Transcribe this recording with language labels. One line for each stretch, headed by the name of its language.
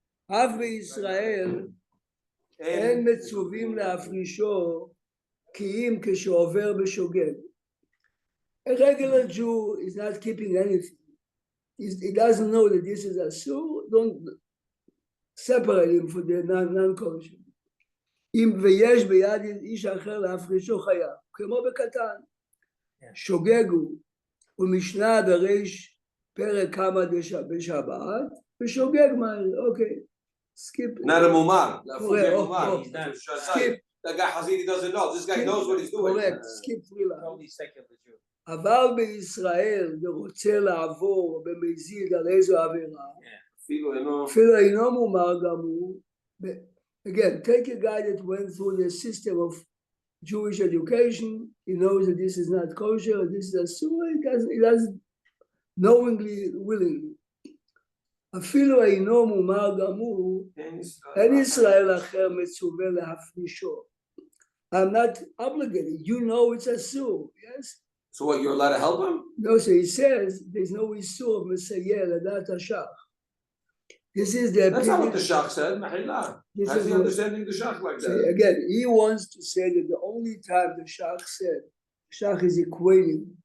Hebrew: אף בישראל, אין מצווים להפרישו, כי אם כשעובר בשוגג.
English: A regular Jew is not keeping anything. He doesn't know that this is asur, don't separate him from the non-kosher.
Hebrew: אם ויש ביד איש אחר להפרישו חייב, כמו בקטן. שוגג הוא, ומשנה בריש פרק כמה בשבת, ושוגג מהר, אוקיי.
English: Skip. Not a mumar. Skip. That guy Hazidi doesn't know. This guy knows what he's doing. Correct. Skip three lines.
Hebrew: אבל בישראל ורוצה לעבור במזיד על איזו עבירה, אפילו אינו מומר גם הוא.
English: Again, take a guy that went through the system of Jewish education. He knows that this is not kosher, this is asur. He doesn't knowingly, willingly.
Hebrew: אפילו אינו מומר גם הוא, אין ישראל אחר מצווה להפרישו.
English: I'm not obligated. You know it's asur, yes? So what, you're allowed to help him? No, so he says there's no isur of Messiah, not Ashach. This is the opinion. That's not what the Shach said, Mahillah. How's he understanding the Shach like that? So again, he wants to say that the only time the Shach said, Shach is equating